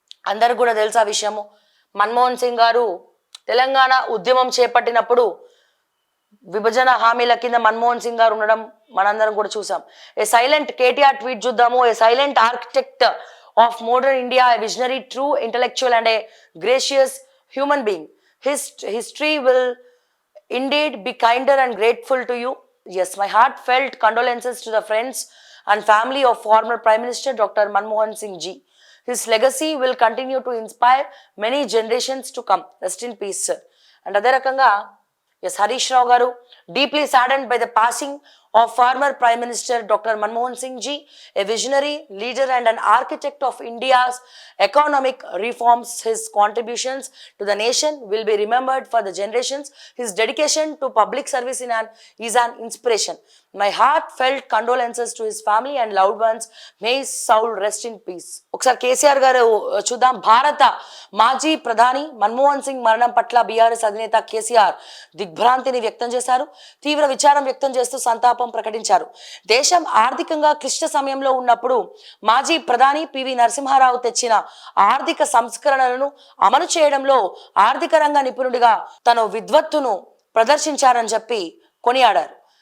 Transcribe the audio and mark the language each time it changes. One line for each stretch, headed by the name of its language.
Telugu: అందరికి కూడా తెలుసు ఆ విషయము. మన్మోహన్ సింగ్ గారు తెలంగాణ ఉద్యమం చేపట్టినప్పుడు విభజన హామీల కింద మన్మోహన్ సింగ్ గారు ఉండడం మనందరం కూడా చూసాం.
English: a silent
Telugu: కేటీఆర్ ట్వీట్ చూద్దాము.
English: A silent architect of modern India, a visionary, true intellectual and a gracious human being. His history will indeed be kinder and grateful to you. Yes, my heartfelt condolences to the friends and family of former Prime Minister Dr. Manmohan Singh Ji. His legacy will continue to inspire many generations to come. Rest in peace, sir. And
Telugu: అదే రకంగా
English: yes, Harish Rao garu deeply saddened by the passing of former Prime Minister Dr. Manmohan Singh Ji, a visionary leader and an architect of India's economic reforms. His contributions to the nation will be remembered for the generations. His dedication to public service is an inspiration. My heartfelt condolences to his family and loved ones. May his soul rest in peace.
Telugu: ఒకసారి కేసీఆర్ గారు చూద్దాం. భారత మాజీ ప్రధాని మన్మోహన్ సింగ్ మరణం పట్ల BRS అధినేత కేసీఆర్ దిగ్భ్రాంతిని వ్యక్తం చేశారు. తీవ్ర విచారం వ్యక్తం చేస్తూ సంతాపం ప్రకటించారు. దేశం ఆర్థికంగా క్లిష్ట సమయంలో ఉన్నప్పుడు మాజీ ప్రధాని పివి నరసింహారావు తెచ్చిన ఆర్థిక సంస్కరణలను అమలు చేయడంలో ఆర్థిక రంగ నిపుణుడిగా తన విద్వత్తును ప్రదర్శించారని చెప్పి కొనియాడారు.